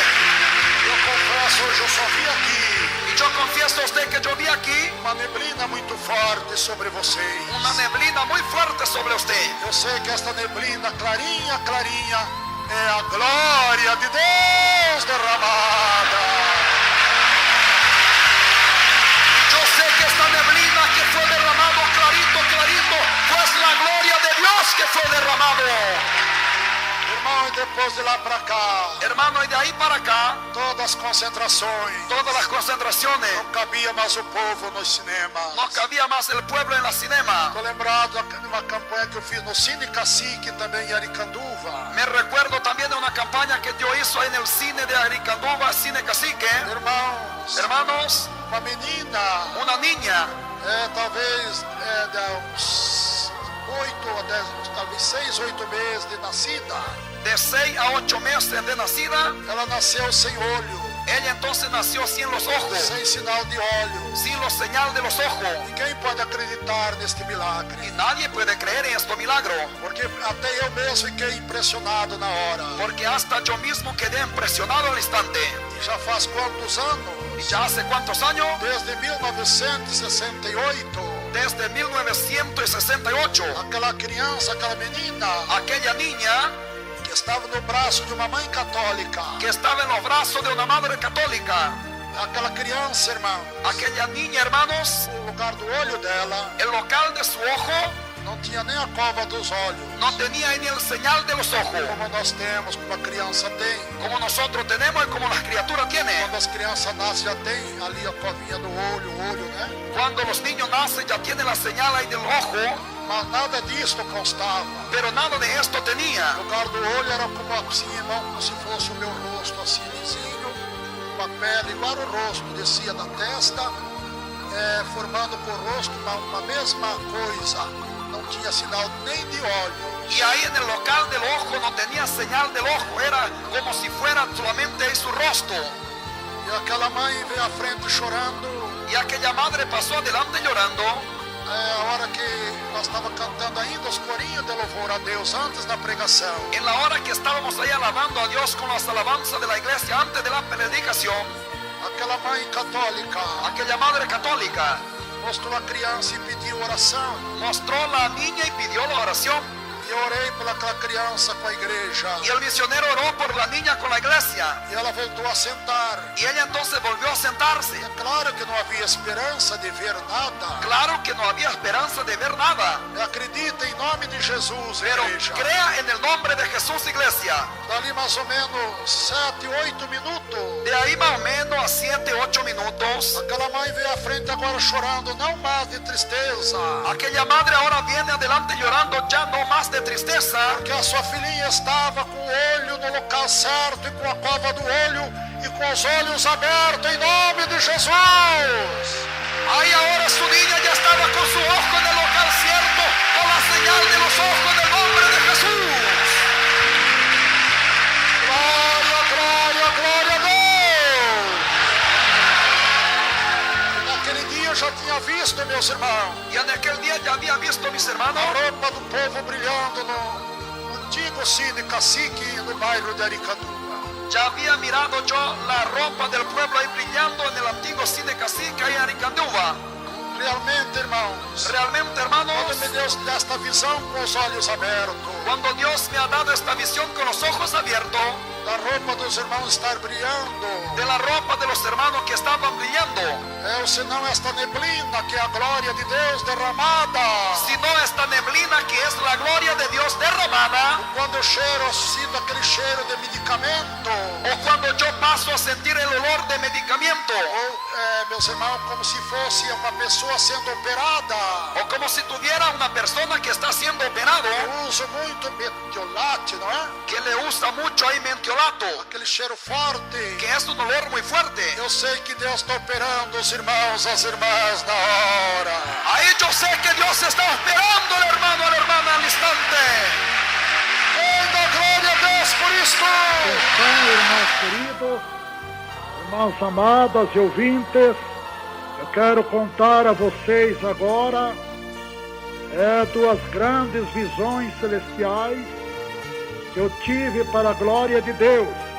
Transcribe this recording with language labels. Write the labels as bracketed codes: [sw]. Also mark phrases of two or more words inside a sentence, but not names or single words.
[pt] eu confesso, hoje eu só vi aqui [es] y yo confieso a usted que yo vi aquí [pt] uma neblina muito forte sobre vocês. [es] una neblina muy fuerte sobre usted. [pt] Eu sei que esta neblina clarinha, clarinha, é a glória de Deus derramada. [es] Yo sé que esta neblina que fue derramado clarito, clarito, pues la gloria de Dios que fue derramado. [pt] Irmão, e depois de lá para cá, [es] Hermano, y de ahí para acá, [pt] todas as concentrações, [es] todas las concentraciones, [pt] não cabia mais o povo nos cinemas. [es] no cabía más el pueblo en la cinema. [pt] Estou lembrado de uma campanha que eu fiz no Cine Cacique, também em Aricanduva. [es] Me recuerdo también de una campaña que Dios hizo en el cine de Aricanduva, Cine Cacique. [pt] Irmãos, [es] Hermanos, [pt] uma menina, [es] una niña, [pt] talvez de uns 8 a 10, talvez 6, 8 meses de nascida. [es] de 6 a 8 meses de nacida, [pt] Ela nasceu sem olho, [es] ella entonces nació sin los ojos, [pt] sem sinal de óleo. [es] sin los señal de los ojos. [pt] Ninguém pode acreditar neste [es] Y [pt] milagre, [es] nadie puede creer en este milagro, [pt] porque até eu mesmo fiquei impressionado na hora. [es] porque hasta yo mismo quedé impresionado al instante. [pt] E já faz quantos anos? [es] ¿Y ya hace cuántos años? [pt] Desde 1968. [es] Desde 1968, [pt] Aquela criança, aquela menina [es] aquella niña [pt] que estava no braço de uma mãe católica. [es] que estaba en los brazos de una madre católica, [pt] Aquela criança, irmão, [es] aquella niña, hermanos, [pt] o lugar do olho dela [es] el local de su ojo [pt] não tinha nem a cova dos olhos, [es] no tenía ni el señal de los ojos, [pt] como nós temos, como a criança tem. [es] como nosotros tenemos y como las criaturas tienen. [pt] Quando as crianças nascem, já tem ali a covinha do olho, o olho, né? [es] Cuando los niños nacen ya tienen la señal ahí del ojo, [pt] Mas nada disto constava. [es] pero nada de esto tenía. [pt] O lugar do olho era como assim, irmão, como se fosse o meu rosto, assim, lisinho, com a pele igual o rosto, descia da testa, formando com o rosto uma mesma coisa. Não tinha sinal nem de óleo. [es] Y ahí en el local del ojo no tenía señal del ojo, era como si fuera solamente ahí su rostro. [pt] E aquela mãe veio à frente chorando. [es] Y aquella madre pasó adelante llorando. [pt] A hora que nós estávamos cantando ainda os corinhos de louvor a Deus antes da pregação. [es] En la hora que estábamos ahí alabando a Dios con las alabanzas de la iglesia antes de la predicación, [pt] Aquela mãe católica [es] aquella madre católica [pt] mostrou a criança e pediu oração. [es] mostró la niña y pidió la oración. [pt] E eu orei pelaquela criança com a igreja. [es] Y el misionero oró por la niña con la iglesia. [pt] E ela voltou a sentar. [es] Y ella entonces volvió a sentarse. [pt] É claro que não havia esperança de ver nada. [es] Claro que no había esperanza de ver nada. [pt] Acredita em nome de Jesus, [es] Pero [pt] igreja. [es] crea en el nombre de Jesús, iglesia. [pt] Dali mais ou menos 7, 8 minutos. [es] De ahí más o menos a 7, 8 minutos, [pt] Aquela mãe veio à frente agora chorando, não mais de tristeza. [es] aquella madre ahora viene adelante llorando ya no más de tristeza, [pt] Porque a sua filhinha estava com o olho no local certo e com a cova do olho e com os olhos abertos em nome de Jesus. [es] ahí ahora su niña ya estaba con su ojo en el local cierto, con la señal de los ojos del nombre de Jesús. [pt] Glória, glória, glória a Deus. Naquele dia eu já tinha visto, meus irmãos, [es] Y en aquel día ya había visto, mis hermanos, [pt] a roupa do povo brilhando no antigo Cine Cacique no bairro de Aricanduva. [es] ya había mirado yo la ropa del pueblo ahí brillando en el antiguo cine Cacique ahí en Aricanduva. [pt] Realmente, irmãos, [es] Realmente, hermanos, [pt] quando me deu esta visão com os olhos abertos, [es] cuando Dios me ha dado esta visión con los ojos abiertos, [pt] da roupa dos irmãos estar brilhando, [es] de la ropa de los hermanos que estaban brillando, [pt] ou senão esta neblina que é a glória de Deus derramada. [es] sino esta neblina que es la gloria de Dios derramada. [pt] Quando eu cheiro, sinto aquele cheiro de medicamento. [es] O cuando yo paso a sentir el olor de medicamento. [pt] Ou, meus irmãos, como se fosse uma pessoa sendo operada. [es] O como si tuviera una persona que está siendo operado. [pt] Eu uso muito metiolate, não é? [es] Que le gusta mucho ahí mentiolato. [pt] Aquele cheiro forte. [es] Que es un olor muy fuerte. [pt] Eu sei que Deus está operando os irmãos, as irmãs na hora. [es] Ahí yo sé que Dios está operando al hermano, a la hermana al instante. [pt] Ainda glória a Deus por isto. Atenção, irmãos queridos, irmãos amadas e ouvintes, eu quero contar a vocês agora duas grandes visões celestiais que eu tive para a glória de Deus.